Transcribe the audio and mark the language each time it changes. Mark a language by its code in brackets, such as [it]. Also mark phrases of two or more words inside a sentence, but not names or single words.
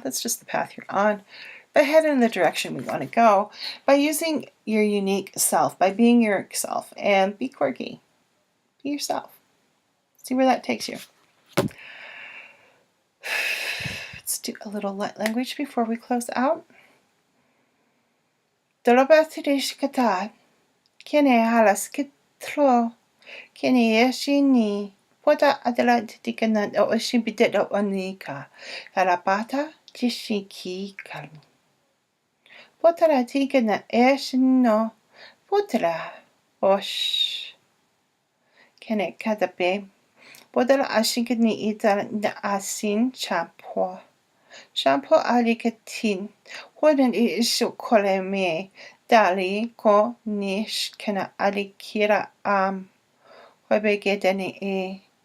[en] It's just the path you're on. But head in the direction we want to go by using your unique self, by being yourself, and be quirky. Be yourself. See where that takes you. Let's do a little light language before we close out. Dolobatidishkata, kene halaskitro, kene yashini, poda adalatikana o shimbidet o onika, halapata tishiki kalm. Potara tigana eshino, potara osh. Kene kadape, podala ashikani ita na asin champo. Champo alikatin, hoden isho koleme, dali ko nish kana alikira hobegedani e.